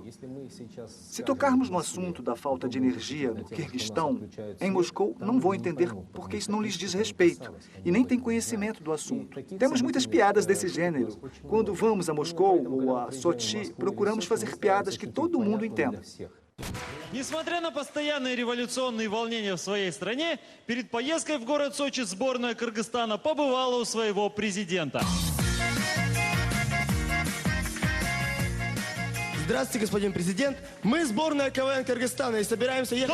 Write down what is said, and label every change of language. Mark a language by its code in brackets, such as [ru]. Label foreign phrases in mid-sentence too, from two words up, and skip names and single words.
[pt] Se tocarmos no assunto da falta de energia no Quirguistão, em Moscou não vão entender porque isso não lhes diz respeito e nem têm conhecimento do assunto. Temos muitas piadas desse gênero. Quando vamos a Moscou ou a Sochi, procuramos fazer piadas que todo mundo entenda. [ru] Несмотря на постоянные революционные волнения в своей стране, перед поездкой в город Сочи сборная Кыргызстана побывала у своего президента. Здравствуйте, господин президент. Мы сборная КВН Кыргызстана и собираемся ехать...